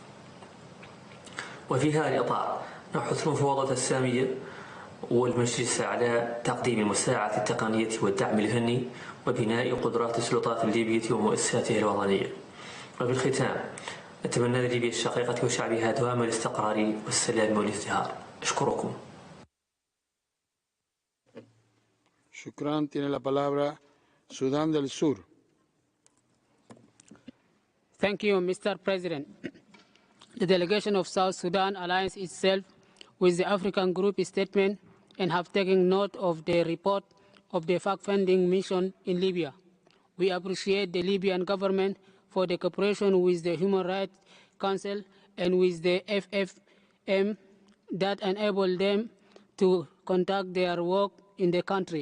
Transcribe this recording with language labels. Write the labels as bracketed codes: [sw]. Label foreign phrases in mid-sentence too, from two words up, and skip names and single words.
[ar] وفي هذا الإطار نحث المفوضة السامية والمجلس على تقديم المساعدة التقنية والدعم الفني وبناء قدرات السلطات الليبية ومؤسساتها الوطنية. وفي الختام أتمنى لليبيا الشقيقة وشعبها دوام الاستقرار والسلام والازدهار. أشكركم. Shukran. [es] Tiene la palabra Sudán del Sur. [en] Thank you, Mr. President. The delegation of South Sudan aligns itself with the African Group statement and have taken note of the report of the fact-finding mission in Libya. We appreciate the Libyan government for the cooperation with the Human Rights Council and with the FFM that enable them to conduct their work in the country.